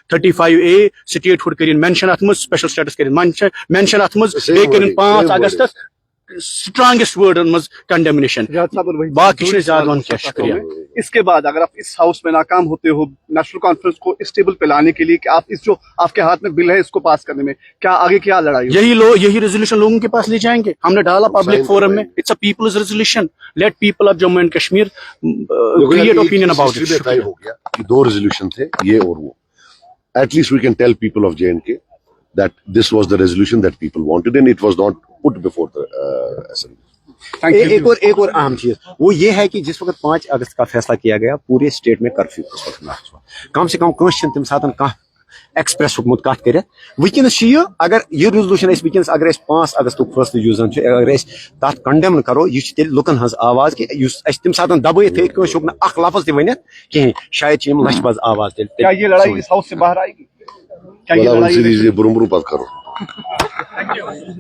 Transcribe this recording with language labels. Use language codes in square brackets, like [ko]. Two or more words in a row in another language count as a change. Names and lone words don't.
[ks] 35A سٹیٹ ہُڈ کٔرِنۍ مینشن اتھ منٛز [en] special status [ks] کٔرِنۍ مینشن اتھ منٛز بیٚیہِ کٔرِنۍ 5 اگستس اسٹرانگیسٹ ورڈن منٛز کنڈیمنیشن باقی چھُنہٕ زیادٕ وَنُن کینٛہہ شُکریہ [ur] اس کے بعد اگر آپ اس ہاؤس میں ناکام ہوتے ہو نیشنل کانفرنس کو اس ٹیبل پہ لانے کے لیے کہ آپ اس جو آپ کے ہاتھ میں بل ہے اس کو پاس کرنے میں کیا آگے کیا لڑائی ہوگی؟ یہی ریزولوشن لوگوں کے پاس لے جائیں گے ہم نے ڈالا پبلک فورم میں [en] it's a people's resolution let people of Jammu and Kashmir create opinion about it [ur] ہو گیا کہ 2 ریزولوشن تھے یہ اور وہ [en] at least we can tell people of JNK that this was the resolution that people wanted and it was not put before the assembly. [ur] ایک اور اہم چیز وہ یہ ہے کہ جس وقت 5 اگست کا فیصلہ کیا گیا پورے اسٹیٹ میں کرفیو اس وقت نافذ ہوا [ks] کم سے کم کٲنٛسہِ چھنہٕ تمہِ ساتہٕ کانٛہہ ایکسپریس ہیوٚکمُت کتھ کٔرِتھ وٕنکیٚنس چھُ یہِ اگر یہِ ریزولوشن أسۍ وٕنکیٚنس اگر أسۍ 5 اگستُک فٲصلہٕ یُس زن چھُ اگر أسۍ تتھ کنڈیم کرو یہِ چھُ تیٚلہِ لُکن ہٕنٛز آواز کہِ یُس اَسہِ تمہِ ساتہٕ دبٲیِتھ تھٲیِتھ کٲنٛسہِ ہیوٚک نہٕ اکھ لفظ تہِ ؤنِتھ کِہینۍ شاید چھِ یِم لچھِ بز آواز تیٚلہِ [ur] کیا یہ لڑائی اس ہاؤس سے باہر آئے گی؟ کیا یہ بڑا لڑائی سیریز برم برم پت کرو